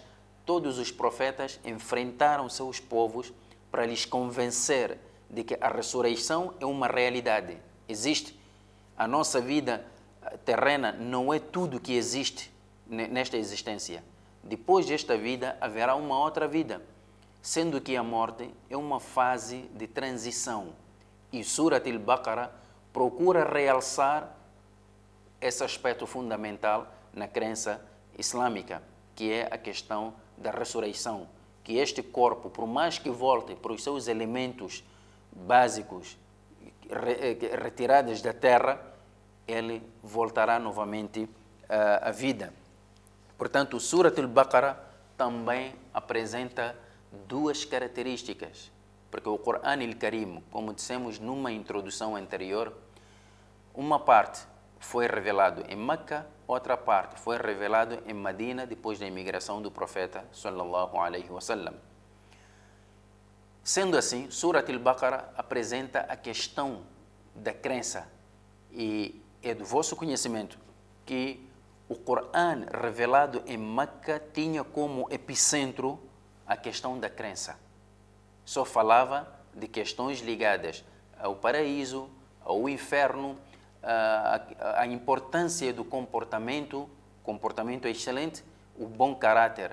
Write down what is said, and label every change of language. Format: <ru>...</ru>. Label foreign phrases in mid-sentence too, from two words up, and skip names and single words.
<pt>Aliás, todos os profetas enfrentaram seus povos para lhes convencer de que a ressurreição é uma realidade. Existe. A nossa vida terrena não é tudo que existe nesta existência. Depois desta vida haverá uma outra vida, sendo que a morte é uma fase de transição. E Surat al-Baqarah procura realçar esse aspecto fundamental na crença islâmica, que é a questão da ressurreição, que este corpo, por mais que volte para os seus elementos básicos, retirados da terra, ele voltará novamente à vida. Portanto, o Surat al-Baqarah também apresenta duas características, porque o Corão al-Karim, como dissemos numa introdução anterior, uma parte foi revelado em Meca, outra parte foi revelado em Medina depois da imigração do profeta</pt> <ar>صلى الله عليه وسلم.</ar> <pt>Sendo assim, Surat al-Baqarah apresenta a questão da crença e é do vosso conhecimento que o Corão revelado em Meca tinha como epicentro a questão da crença. Só falava de questões ligadas ao paraíso, ao inferno, a importância do comportamento excelente, o bom caráter.</pt>